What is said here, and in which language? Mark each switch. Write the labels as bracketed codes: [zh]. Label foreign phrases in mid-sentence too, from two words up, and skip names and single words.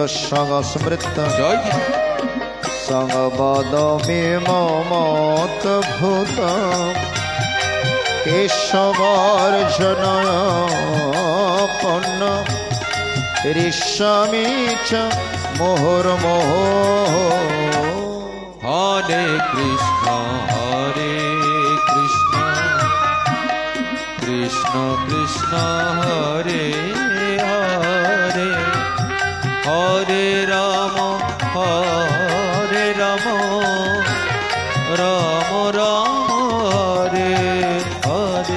[sa] জয় গীতা সংবদমিমমদ্ভুত কেশবার্জুনয় পন্ন ঋষ্যামি চ মুহুর্মুহুঃ হরে কৃষ্ণ কৃষ্ণ কৃষ্ণ হরে হরে হরে রাম রাম রাম হরে হরে